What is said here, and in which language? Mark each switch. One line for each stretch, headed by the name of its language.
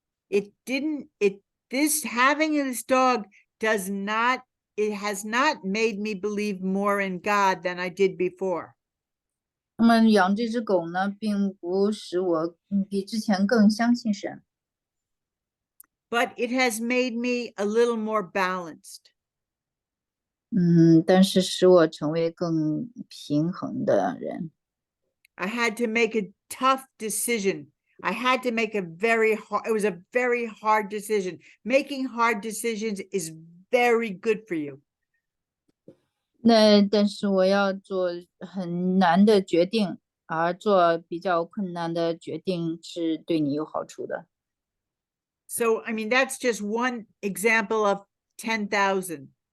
English: Having this dog it has not made me believe more in God than I did before.
Chinese: 那么养这只狗呢，并不使我比之前更相信神，
English: but it has made me a little more balanced.
Chinese: 但是使我成为更平衡的人。
English: I had to make a tough decision. I had to make it was a very hard decision. Making hard decisions is very good for you.
Chinese: 但是我要做很难的决定，而做比较困难的决定是对你有好处的。
English: So, I mean, that's just one example of 10,000.